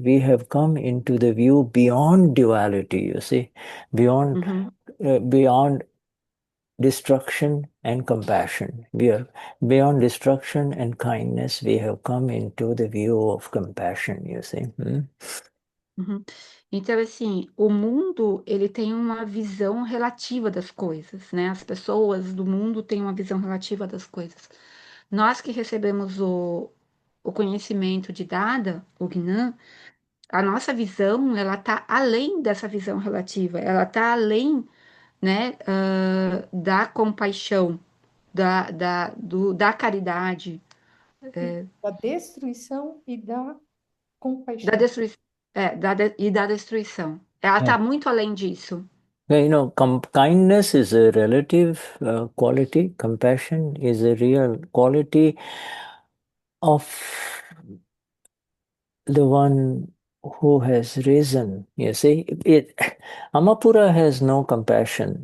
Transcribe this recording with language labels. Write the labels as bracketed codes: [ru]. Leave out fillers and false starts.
[en] We have come into the view beyond duality, you see, beyond uhum, beyond destruction and compassion. We are beyond destruction and kindness. We have come into the view of compassion, you see. uhum. [pt] Então, assim, o mundo, ele tem uma visão relativa das coisas, né? As pessoas do mundo têm uma visão relativa das coisas. Nós que recebemos o conhecimento de Dada, o Gnã, a nossa visão, ela está além dessa visão relativa, ela está além, né, da compaixão, da caridade, Da destruição e da da compaixão. destruição, e da destruição. Ela Yeah. está muito além disso. [en] Kindness is a relative quality. Compassion is a real quality of the one who has risen. You see, Amapura has no compassion.